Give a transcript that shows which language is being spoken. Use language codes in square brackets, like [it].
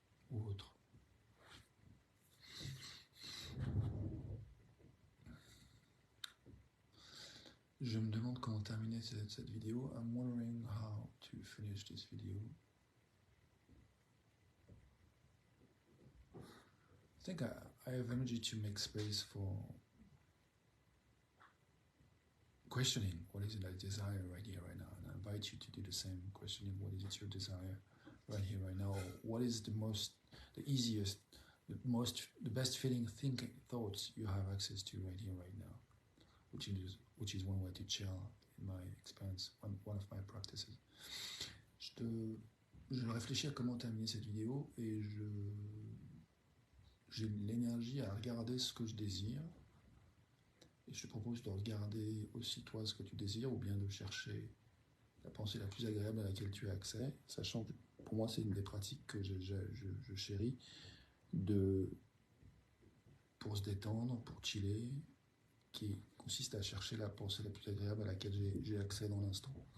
[fr] Ou autre. Je me demande comment terminer cette vidéo. [en] I'm wondering how to finish this video. I think I have energy to make space for questioning what is it I desire right here, right now. And I invite you to do the same, questioning what is it your desire right here, right now. What is the easiest, the best feeling, thinking, thoughts you have access to right here, right now, which is one way to chill, in my experience, one of my practices. [fr] Je réfléchis à comment terminer cette vidéo et j'ai l'énergie à regarder ce que je désire. Et je te propose de regarder aussi toi ce que tu désires ou bien de chercher la pensée la plus agréable à laquelle tu as accès, sachant que pour moi c'est une des pratiques que je chéris pour se détendre, pour chiller, qui consiste à chercher la pensée la plus agréable à laquelle j'ai accès dans l'instant.